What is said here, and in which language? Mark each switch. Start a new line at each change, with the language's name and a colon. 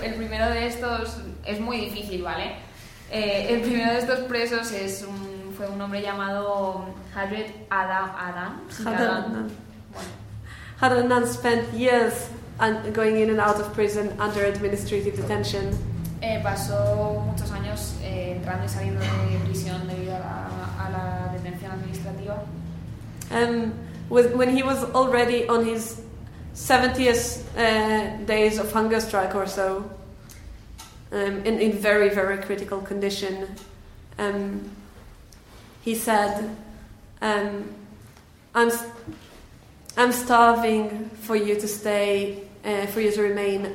Spanish: El primero de estos es muy difícil, ¿vale? El primero de estos presos es un fue un hombre llamado Hadred Adam. Bueno.
English: Hadred Adam spent years going in and out of prison under administrative detention.
Spanish: Pasó muchos años entrando y saliendo de prisión debido a la detención administrativa.
English: When he was already on his 70th days of hunger strike or so, in very, very critical condition, he said, I'm starving for you to stay, for you to remain.